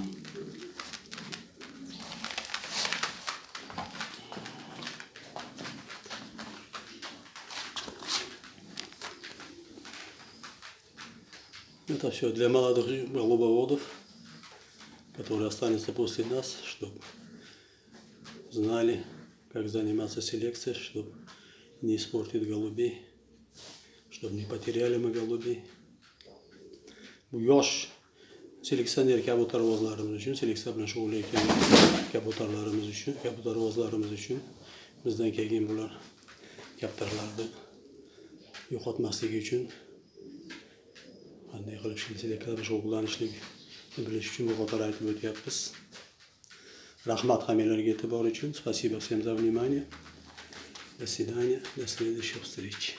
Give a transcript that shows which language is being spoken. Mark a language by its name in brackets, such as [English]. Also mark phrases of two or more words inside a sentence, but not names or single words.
[Russian] Это все для молодых голубоводов, которые останутся после нас, чтобы знали, как заниматься селекцией, чтобы не испортить голубей, чтобы не потеряли мы голубей. [Uzbek] Bu yosh seleksioner kabutarvozlarimiz uchun, seleksiya bilan shug'ullanayotgan kabutarvozlarimiz uchun bizdan keyin bular kaptarlarni yo'qotmasligi uchun qanday qilib seleksiya bilan shug'ullanishlikni bilish uchun bu qator aytib o'tyapmiz. Rahmat hammalarga e'tibor uchun. [Russian] Спасибо всем за внимание. До свидания, до следующих встреч.